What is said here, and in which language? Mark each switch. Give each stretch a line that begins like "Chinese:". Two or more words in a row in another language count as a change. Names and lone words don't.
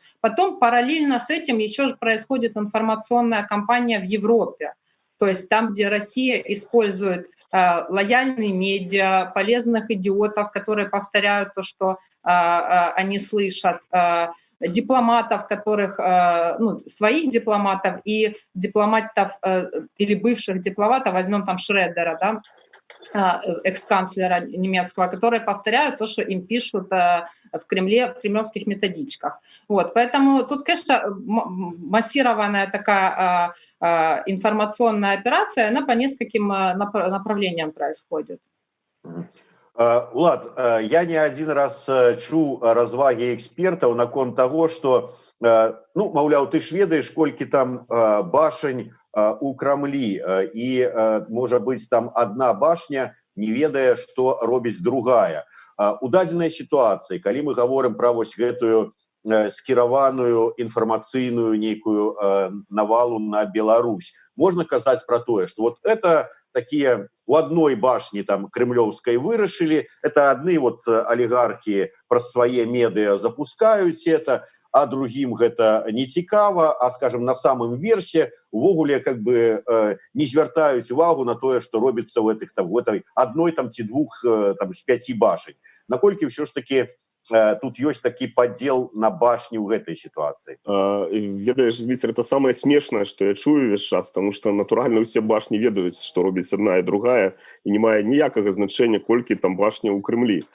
Russian: Потом параллельно с этим еще происходит информационная кампания в Европе, то есть там, где Россия использует лояльные медиа, полезных идиотов, которые повторяют то, что они слышат, дипломатов, которых, ну, своих дипломатов и дипломатов или бывших дипломатов, возьмем там Шредера, да, экс-канцлера немецкого, которые повторяют то, что им пишут в Кремле, в кремлевских методичках. Вот, поэтому тут, конечно, массированная такая информационная операция, она по нескольким направлениям происходит.
Belarusian: Улад, я не один раз чуў развагі экспертаў наконт таго, што, ну, маўляў, ты ж ведаеш, колькі там башань у Крамлі, і можа быць там
Russian: одна башня
Belarusian: не ведае, што робіць другая. У дадзенай сітуацыі, калі мы гаворым пра вось гэтую скіраваную інфармацыйную нейкую навалу на Беларусь, можна казаць пра тое, што
Russian: вот это такие у одной башни там кремлевской вырашили, это одни вот олигархи про свои медиа запускают это, а другим это не цікава, а, скажем, на самом версе увогуле как бы
Belarusian: не звяртаюць увагу на тое,
Russian: что робіцца в этой одной там
Belarusian: ці 2 там з 5 башень. Наколькі
Russian: все ж таки
Belarusian: тут ёсць такі падзел на башню ў гэтай сітуацыі? Ведаеш, Зміцер, это самае смешнае, што я чую весь час, тому што натуральна ўсе башні ведаюць, што робіць одна і другая, і не мае ніякага значэння, колькі там башня ў Крымлі.